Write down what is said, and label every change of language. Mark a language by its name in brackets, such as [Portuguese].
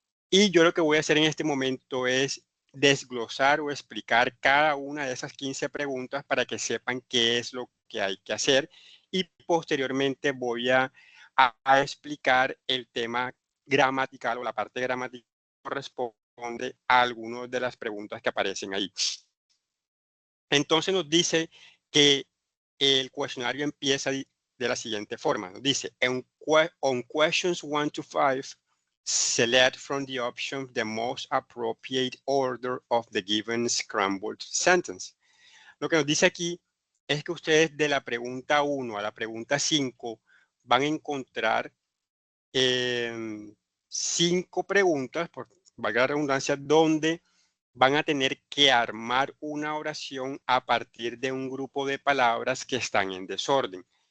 [Spanish] Y yo lo que voy a hacer en este momento es desglosar o explicar cada una de esas 15 preguntas para que sepan qué es lo que hay que hacer y posteriormente voy a explicar el tema gramatical o la parte gramatical que corresponde a algunas de las preguntas que aparecen ahí. Entonces nos dice que el cuestionario empieza de la siguiente forma. Nos dice, [English] on questions 1 to 5, select from the options the most appropriate order of the given scrambled sentence. [Spanish] Lo que nos dice aquí es que ustedes de la pregunta 1 a la pregunta 5 van a encontrar 5 preguntas, por valga la redundancia, donde van a tener que armar una oración a partir de un grupo de palabras que están en desorden.